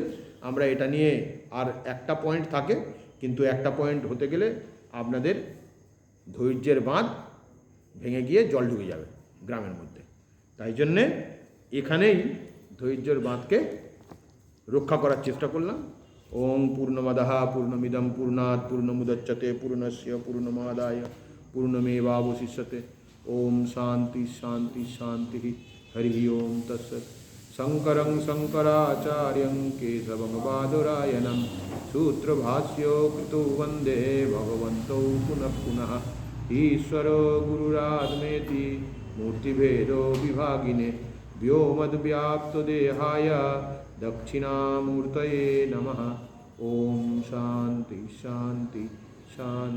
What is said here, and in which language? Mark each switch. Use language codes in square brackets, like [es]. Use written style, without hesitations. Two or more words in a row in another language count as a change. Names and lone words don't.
[bn] আমরা এটা নিয়ে আর একটা পয়েন্ট থাকে, কিন্তু একটা পয়েন্ট হতে গেলে আপনাদের ধৈর্যের বাঁধ ভেঙে গিয়ে জল ঢুকে যাবে গ্রামের মধ্যে। তাই জন্যে এখানেই ধৈর্যের বাঁধকে রক্ষা করার চেষ্টা করলাম। [sa] ওম পূর্ণমদঃ পূর্ণমিদং পূর্ণাৎ পূর্ণমুদচ্যতে পূর্ণস্য পূর্ণমাদায় পূর্ণমেবাবশিষ্যতে। ওম শান্তি শান্তি শান্তি। হরি ওম তৎসৎ। শঙ্করং শঙ্করাচার্যং কেশবং বাদরায়ণং সূত্রভাষ্যো কৃতো वन्दे भगवन्तौ पुनः पुनः। ईश्वरो गुरुरात्मेति मूर्तिभेदो विभागिने व्योमद्व्याप्तदेहाय दक्षिणामूर्तये नमः। ओम शांति शांति शांति।